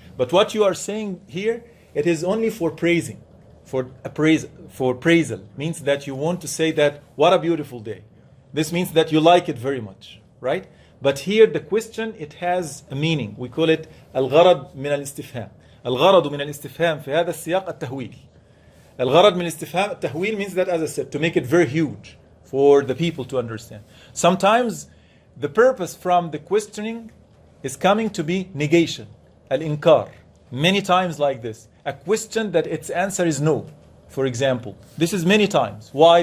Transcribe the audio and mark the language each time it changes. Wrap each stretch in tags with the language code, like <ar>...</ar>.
<en>But what you are saying here, it is only for praising, for praisal, means that you want to say that what a beautiful day. This means that you like it very much, right? But here the question, it has a meaning. We call it</en> <ar>الغرض من الاستفهام. الغرض من الاستفهام في هذا السياق التهويل. الغرض من الاستفهام التهويل</ar> <en>means that, as I said, to make it very huge for the people to understand. Sometimes the purpose from the questioning is coming to be negation, al-inkar. Many times like this. A question that its answer is no, for example. This is many times. Why?</en>